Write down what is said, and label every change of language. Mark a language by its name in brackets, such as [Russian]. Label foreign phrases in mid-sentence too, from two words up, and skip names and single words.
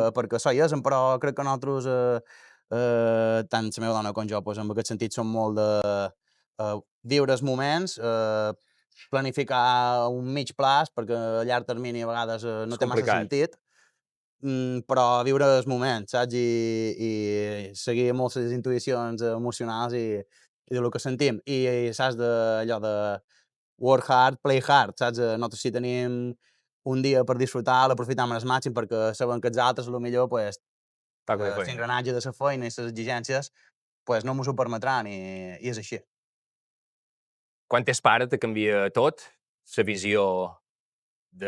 [Catalan] perquè això hi és, però crec que nosaltres, tant la meva dona com jo, pues, en aquest sentit som molt de viure els moments, planificar un mig plaç, perquè a llarg termini a vegades no És té massa complicat. sentit, però viure els moments, saps? I seguir molt les intuïcions emocionals i del que sentim. I saps allò de [English] work hard, play hard, [Catalan] saps? Nosaltres si tenim un dia per disfrutar, l'aprofitam al màxim perquè sabem que els altres, millor, pues, Taco de feina. l'engranatge de la feina i les exigències pues, no m'ho permetran i és així. Quan t'és pare te canvia tot, la visió de...